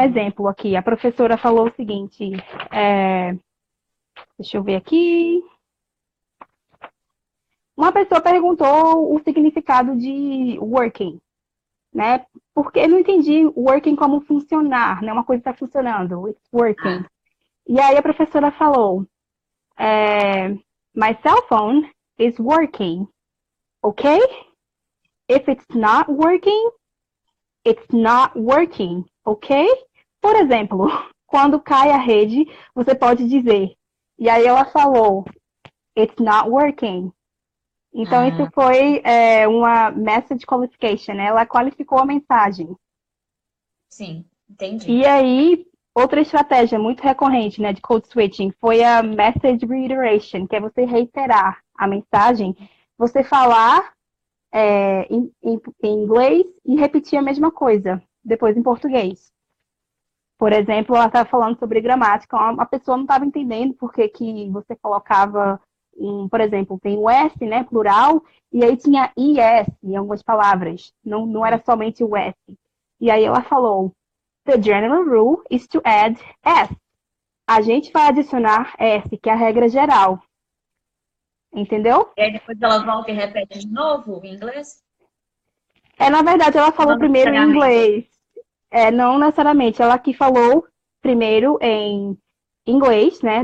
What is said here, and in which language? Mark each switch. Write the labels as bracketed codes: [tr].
[pt] exemplo aqui, a professora falou o seguinte, deixa eu ver aqui. Uma pessoa perguntou o significado de working, né? Porque eu não entendi working como funcionar, né? Uma coisa está funcionando, [en] it's working. Ah, [pt] E aí a professora falou, [en] my cell phone is working, ok? If it's not working, it's not working, ok? [pt] Por exemplo, quando cai a rede, você pode dizer. E aí ela falou, [en] it's not working. [pt] Então, isso ah, foi uma message qualification, né? Ela qualificou a mensagem. sim, entendi. E aí, outra estratégia muito recorrente, né, de code switching foi a message reiteration, que é você reiterar a mensagem, você falar em inglês e repetir a mesma coisa, depois em português. Por exemplo, ela estava falando sobre gramática, a pessoa não estava entendendo por que você colocava, por exemplo, tem o S, né, plural, e aí tinha IS em algumas palavras, não era somente o S. E aí ela falou, [en] the general rule is to add S. [pt] A gente vai adicionar S, que é a regra geral. Entendeu? E aí depois ela volta e repete de novo em inglês? Na verdade, ela falou Não primeiro em necessariamente. inglês. Não necessariamente. Ela aqui falou primeiro em inglês, né?